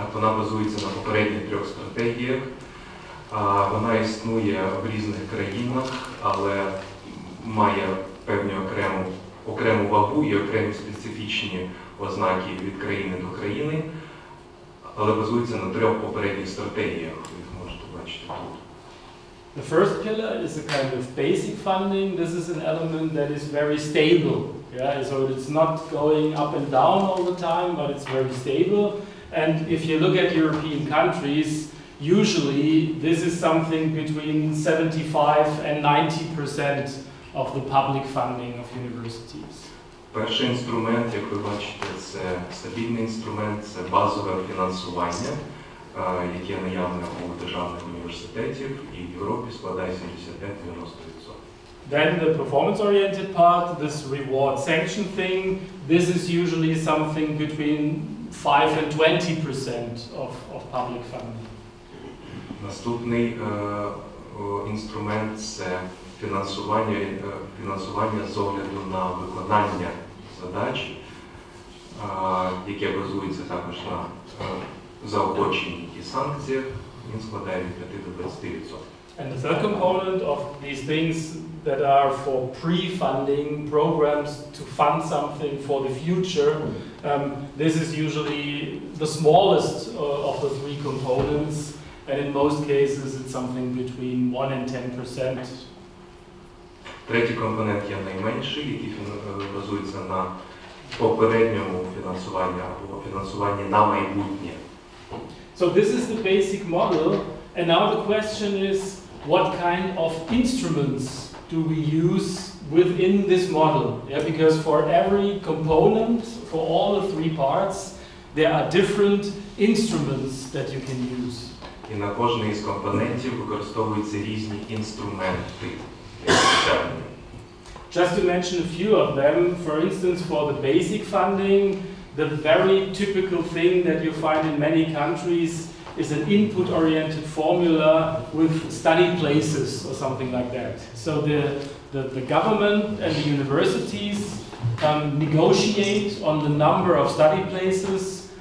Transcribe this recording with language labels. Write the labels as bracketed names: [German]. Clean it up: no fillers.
[Ukrainian] Вона базується на попередніх трьох стратегіях. Вона існує в різних країнах, але має певну окрему вагу і окремі специфічні ознаки від країни до країни, але базується на трьох попередніх стратегіях, ви їх можете бачити тут. [English] The first pillar is a kind of basic funding. This is an element that is very stable. Yeah? So it's not going up and down all the time, but it's very stable. And if you look at European countries, usually this is something between 75 and 90% of the public funding of universities. [Ukrainian] Перший інструмент, як ви бачите, це стабільний інструмент, це базове фінансування, яке наявне у державних університетів і в Європі складає 75-90%. [English] Then the performance-oriented part, this reward sanction thing, this is usually something between 5 and 20% of public funding. [Ukrainian] Наступний інструмент – це фінансування з огляду на виконання задач, яке базується також на заохоченні і санкціях, він складає від 5 до 20%. [English] And the third component of these things that are for pre-funding programs to fund something for the future, this is usually the smallest of the three components, and in most cases it's something between 1 and 10%. [Ukrainian] Третій компонент є найменший, який базується на попередньому фінансуванні або фінансуванні на майбутнє. [English] So this is the basic model, and now the question is, what kind of instruments do we use within this model? Yeah, because for every component, for all the three parts, there are different instruments that you can use. [Ukrainian] І на кожний із компонентів використовуються різні інструменти. [English] Just to mention a few of them, for instance, for the basic funding, the very typical thing that you find in many countries is an input-oriented formula with study places or something like that. So the government and the universities negotiate on the number of study places,